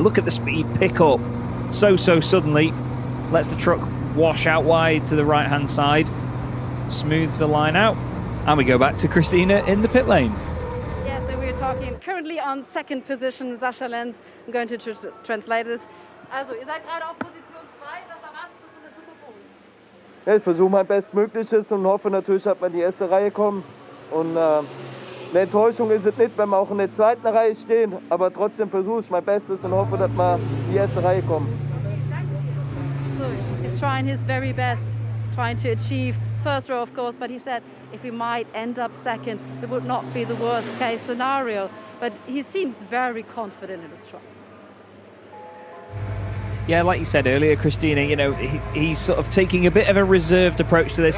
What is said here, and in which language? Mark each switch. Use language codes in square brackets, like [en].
[en] Look at the speed pick up so suddenly. Lets the truck wash out wide to the right hand side, smooths the line out, and we go back to Christina in the pit lane. Yeah, so we're talking currently on second position, Sascha Lenz. I'm going to translate this. [de] Also, ihr seid gerade auf Position 2. Was erwartest du von der Superbowl? Ja, ich versuche mein Bestmögliches und hoffe natürlich, dass wir in die erste Reihe kommen. Und eine Enttäuschung ist es nicht, wenn wir auch in der zweiten Reihe stehen, aber trotzdem versuche ich mein Bestes und hoffe, dass wir in die erste Reihe kommen. [en] So he's trying his very best, trying to achieve first row, of course, but he said if we might end up second, it would not be the worst case scenario. But he seems very confident in his truck. Yeah, like you said earlier, Christina, you know, he's sort of taking a bit of a reserved approach to this.